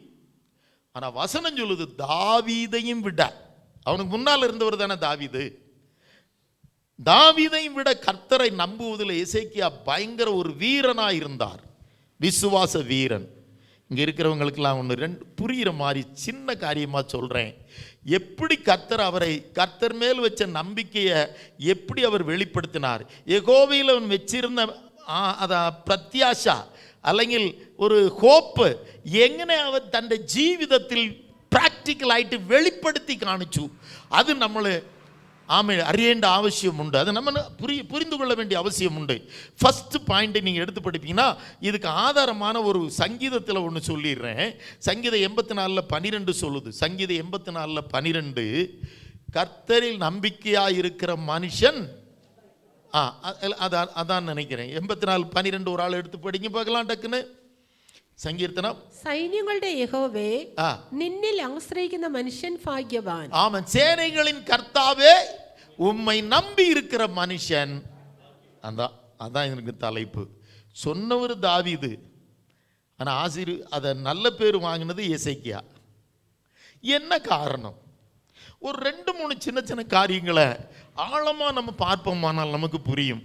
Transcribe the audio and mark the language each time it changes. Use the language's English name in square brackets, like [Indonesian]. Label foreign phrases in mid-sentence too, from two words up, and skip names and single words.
[Tamil] ஆனால் வசனம் சொல்லுது, தாவீதையும் விட, அவனுக்கு முன்னால் இருந்தவர் தானே தாவீது, தாவீதையும் விட கர்த்தரை நம்புவதில் எசேக்கியா பயங்கர ஒரு வீரனாக இருந்தார். விசுவாச வீரன். இங்கே இருக்கிறவங்களுக்கெல்லாம் ஒன்று ரெண்டு புரிகிற மாதிரி சின்ன காரியமாக சொல்கிறேன். எப்படி கர்த்தர் மேல் வச்ச நம்பிக்கையை எப்படி அவர் வெளிப்படுத்தினார், யெகோவாவில் அவன் வச்சிருந்த பிரத்யாஷா [Malayalam] അല്ലെങ്കിൽ ഒരു ഹോപ്പ് എങ്ങനെ അവൻ തൻ്റെ ജീവിതത്തിൽ പ്രാക്ടിക്കലായിട്ട് വെളിപ്പെടുത്തി കാണിച്ചു. അത് നമ്മൾ അറിയേണ്ട ആവശ്യമുണ്ട്. [Tamil] அதை நம்ம புரிந்து கொள்ள வேண்டிய அவசியமுண்டு. ஃபர்ஸ்ட் பாயிண்ட் நீங்கள் எடுத்து படிப்பீங்கன்னா இதுக்கு ஆதாரமான ஒரு சங்கீதத்தில் ஒன்று சொல்லிடுறேன். சங்கீதம் 84:12 சொல்லுது. சங்கீதம் 84:12, கர்த்தரில் நம்பிக்கையாக இருக்கிற மனுஷன், அதான் நினைக்கிறேன். 84:12 ஒரு ஆள் எடுத்து படிங்க பார்க்கலாம் டக்குன்னு. சங்கீர்த்தனம், [Malayalam] സൈന്യങ്ങളുടെ യഹോവേ നിന്നിൽ ആശ്രയിക്കുന്ന മനുഷ്യൻ ഭാഗ്യവാൻ. [Tamil] ஆமென். சேனைகளின் கர்த்தாவே உம்மை நம்பி இருக்கிற மனுஷன். அதான் எனக்கு தலைப்பு. சொன்னவர் தாவீது, ஆனால் அதை நல்ல பேர் வாங்கினது எசேக்கியா. என்ன காரணம்? ஒரு 2-3 சின்ன சின்ன காரியங்களை ஆழமாக நம்ம பார்ப்போமானால் நமக்கு புரியும்.